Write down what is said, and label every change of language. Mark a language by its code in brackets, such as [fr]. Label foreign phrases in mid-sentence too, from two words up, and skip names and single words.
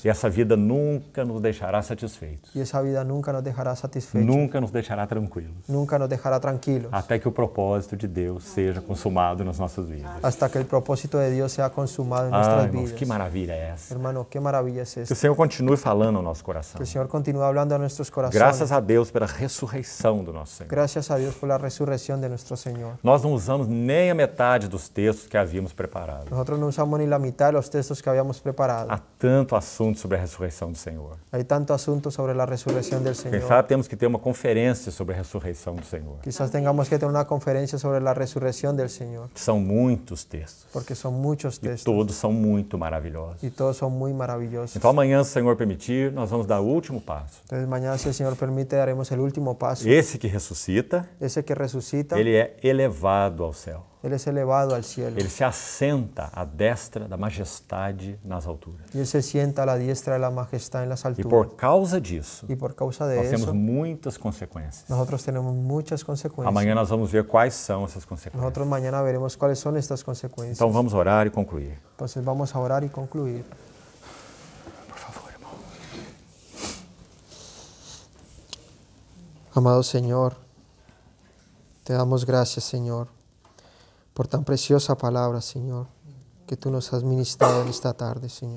[pt] E essa vida nunca nos deixará satisfeitos. [es] Y esa vida nunca nos dejará satisfechos. [pt] Nunca nos deixará tranquilos. [es] Nunca nos dejará tranquilos. [pt] Até que o propósito de Deus seja consumado nas nossas vidas. [es] Hasta que el propósito de Dios sea consumado en [pt] Ah, [es] nuestras [pt] irmãos, [es] vidas. [pt] que maravilha é essa? [es] Hermano, qué maravilla es [pt] Que o [es] esto. [pt] Senhor continue falando ao nosso coração. [es] Que el Señor continúe hablando a nuestros corazones. [pt] Graças a Deus pela ressurreição do nosso Senhor. [es] Gracias a Dios por la resurrección de nuestro Señor. [pt] Nós não usamos nem a metade dos textos que havíamos preparado. [es] Nosotros no usamos ni la mitad de los textos que habíamos preparado. [pt] Há tanto assunto sobre a ressurreição do Senhor. [es] Hay tanto asunto sobre la resurrección del [pt] Quem [es] Señor. [pt] sabe temos que ter uma conferência sobre a ressurreição do Senhor. [es] Quizás tengamos que tener una conferencia sobre la resurrección del Señor, [pt] São muitos textos [es] porque son muchos [pt] e [es] textos [pt] todos são muito maravilhosos. [es] y todos son muy maravillosos. [pt] Então amanhã, se o Senhor permitir, nós vamos dar o último passo. [es] Entonces mañana, si el Señor permite, daremos el último paso. [pt] Esse que ressuscita, [es] Ese que resucita, [pt] ele é elevado ao céu. [es] Él es elevado al cielo [pt] Ele se assenta à destra da majestade nas alturas. [es] y Él se sienta a la diestra de la majestad en las [pt] E [es] alturas. [pt] por causa disso, [es] Y por causa [pt] nós [es] de [pt] temos [es] eso, [pt] muitas consequências. [es] nosotros tenemos muchas consecuencias. [pt] Amanhã nós vamos ver quais são essas consequências. [es] Nosotros mañana veremos cuáles son estas consecuencias. [pt] Então vamos orar e concluir. [es] Entonces vamos a orar y concluir. [pt] Por favor, irmão. [es] Amado Señor, te damos gracias, Señor, por tan preciosa palabra, Señor, que tú nos has ministrado en esta tarde, Señor.